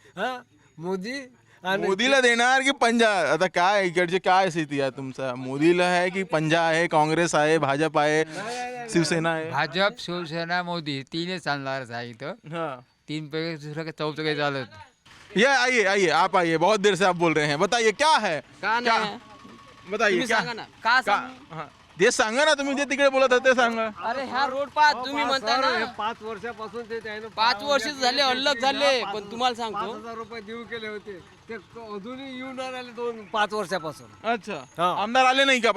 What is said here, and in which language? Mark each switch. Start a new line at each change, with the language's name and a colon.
Marathi: मोदी आणि मोदीला देणार की पंजा? आता काय इकडचे काय स्थिती आहे तुमचा? मोदीला आहे की पंजा आहे, काँग्रेस आहे, भाजप आहे, शिवसेना आहे? भाजप, शिवसेना, मोदी तीनच चालणारच आहे इथं. 3 पैकी दुसरं काही चौथं काही चालत.
Hindi: ये आइए आप आइए, बहुत देर से आप बोल रहे हैं, बताइए क्या है? बताइए क्या?
Marathi: सांगा ना, का सांगू? ते सांगा ना, तुम्ही जे तिकडे बोलत होते सांगा. अरे ह्या रोड पाच तुम्ही म्हणता ना, 5 वर्षापासून ते त्यानं 5 वर्ष झाले अलग झाले, पण तुम्हाला सांगतो 5,000 रुपये देऊ केले होते, ते अजूनही येऊन राहिले 5 वर्षापासून. अच्छा, आमदार आले नाही का?